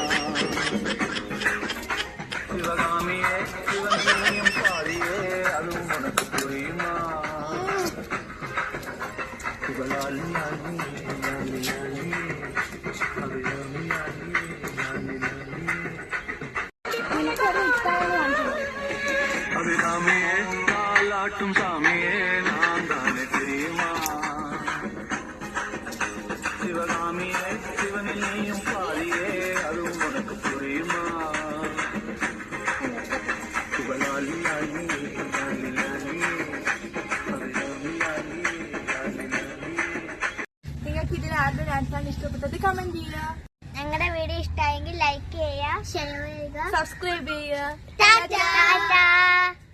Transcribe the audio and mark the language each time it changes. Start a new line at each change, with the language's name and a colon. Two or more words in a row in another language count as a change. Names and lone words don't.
Tamil: சிவகாமியே சிவனிலையும் பாதியே அதுவும் உனக்கு புரியுமா அபிராமியே தாலாட்டும் சாமியே நான் தானே தெரியுமா சிவகாமியே சிவனிலையும் பாதியே அதுவும் உனக்கு புரியுமா புகழாலி
Malayalam: ഇഷ്ടപ്പെട്ടത് കമന്റ് ചെയ്യുക. ഞങ്ങളുടെ വീഡിയോ ഇഷ്ടമായെങ്കിൽ ലൈക്ക് ചെയ്യുക, ഷെയർ ചെയ്യുക, സബ്സ്ക്രൈബ് ചെയ്യുക. ടാറ്റാ.